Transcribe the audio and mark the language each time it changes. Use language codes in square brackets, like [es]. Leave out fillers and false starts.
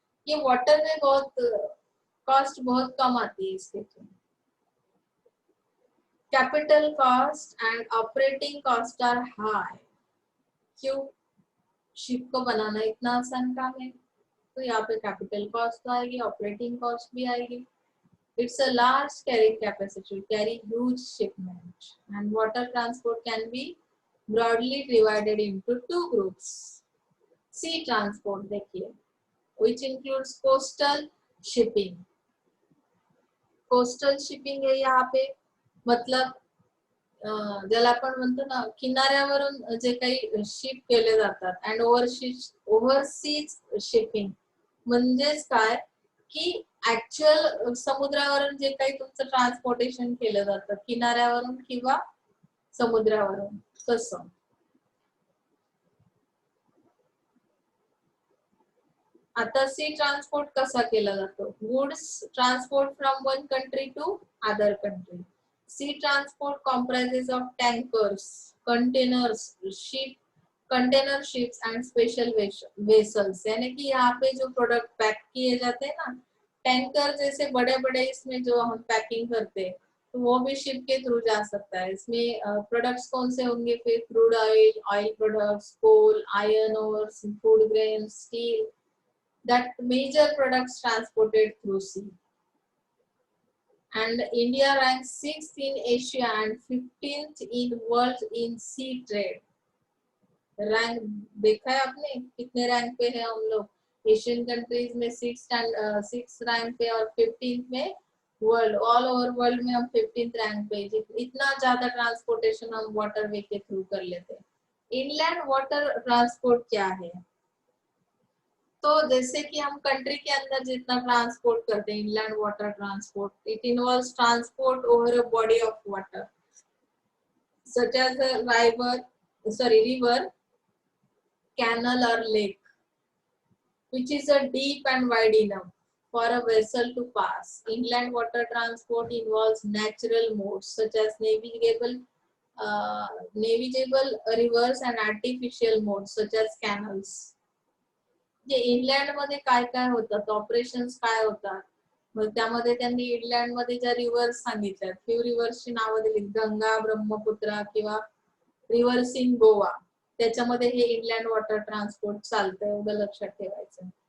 [hi] ये वाटरवे बहुत कॉस्ट बहुत कम आती है इसके through. [en] Capital cost and operating cost are high. क्यों? [hi] शिप को बनाना इतना आसान काम है, तो यहाँ पे कैपिटल कॉस्ट तो आएगी, ऑपरेटिंग कॉस्ट भी आएगी। [en] It's a large carrying capacity to carry huge shipment, and water transport can be broadly divided into two groups. Sea transport देखिए, which includes coastal shipping. [mr] Coastal shipping [hi] है यहाँ पे, मतलब [mr] ज्याला आपण म्हणतो ना किनाऱ्यावरून जे काही शिप केले जातात, [en] and overseas shipping [mr] म्हणजेच काय की ऍक्च्युअल समुद्रावरून जे काही तुमचं ट्रान्सपोर्टेशन केलं जातं किनाऱ्यावरून किंवा समुद्रावरून, तसं. आता सी ट्रान्सपोर्ट कसा केला जातो? [en] Goods transport from one country to other country. Sea transport comprises of tankers, containers, container ships and special vessels. [hi] यानी कि यहाँ पे जो प्रोडक्ट पैक किए जाते हैं ना, टैंकर जैसे बड़े बड़े इसमें जो हम पैकिंग करते हैं, तो वो भी शिप के थ्रू जा सकता है। इसमें प्रोडक्ट्स कौन से होंगे फिर? Crude oil, oil products, coal, iron ores, food grain, steel, [en] that major products transported through sea. And India ranks 6th in Asia and 15th in world in sea trade. [hi] Rank देखा है आपने कितने rank पे है हम लोग? Asian countries में 6 rank पे और 15th में वर्ल्ड, ऑल ओवर वर्ल्ड में हम 15th रैंक पे। इतना ज्यादा ट्रांसपोर्टेशन हम वाटरवे के थ्रू कर लेते हैं। इनलैंड वाटर ट्रांसपोर्ट क्या है? तो जैसे कि हम कंट्री के अंदर जितना ट्रांसपोर्ट करते हैं, [en] Inland water transport, it involves transport over a body of water such as a river, canal or lake, which is a deep and wide enough for a vessel to pass. Inland water transport involves natural modes such as navigable rivers and artificial modes such as canals. [mr] जे inland मध्ये काय काय होतात, operations काय होतात, मग त्यामध्ये त्यांनी इनलँड मध्ये ज्या रिव्हर्स सांगितल्यात, फ्यू रिव्हर्सची नावं दिली, गंगा, ब्रह्मपुत्रा किंवा रिव्हर्स इन गोवा, त्याच्यामध्ये हे इनलँड वॉटर ट्रान्सपोर्ट चालतं, एवढं लक्षात ठेवायचं.